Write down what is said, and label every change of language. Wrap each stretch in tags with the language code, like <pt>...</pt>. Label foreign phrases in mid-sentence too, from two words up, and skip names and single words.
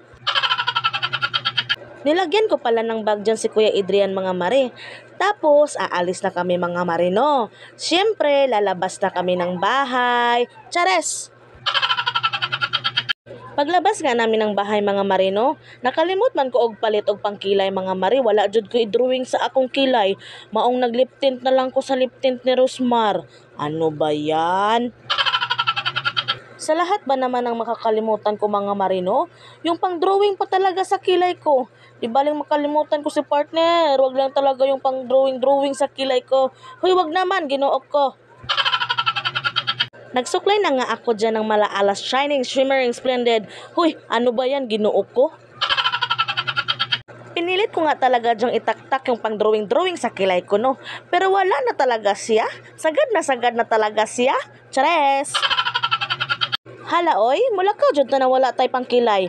<tl>Nilagyan ko pala ng bag dyan si Kuya Adrian mga mare. Tapos, aalis na kami mga marino. Siyempre, lalabas na kami ng bahay. Chares! Paglabas nga namin ng bahay mga marino,</tl> <ceb>nakalimot man ko og palit og pangkilay mga mari. Wala jud ko i-drawing sa akong kilay. Maong naglip tint na lang ko sa lip tint ni Rosmar.</ceb> <tl>Ano ba yan? Sa lahat ba naman ang makakalimutan ko mga marino? Yung pang-drawing pa talaga sa kilay ko. Di baling makalimutan ko si partner. Wag lang talaga yung pang-drawing sa kilay ko. Hoy, wag naman,</tl> <ceb>Ginoo ko.</ceb> <tl>Nagsuklay na nga ako dyan ng malaalas,</tl> <en>shining, shimmering, splendid.</en> <tl>Huy, ano ba yan,</tl> <ceb>Ginoo ko?</ceb> <tl>Pinilit ko nga talaga dyang itaktak yung pang-drawing sa kilay ko, no? Pero wala na talaga siya. Sagad na talaga siya. Chares!</tl> <ceb>Hala, oy, mulakaw dyan na wala tay pang kilay.</ceb>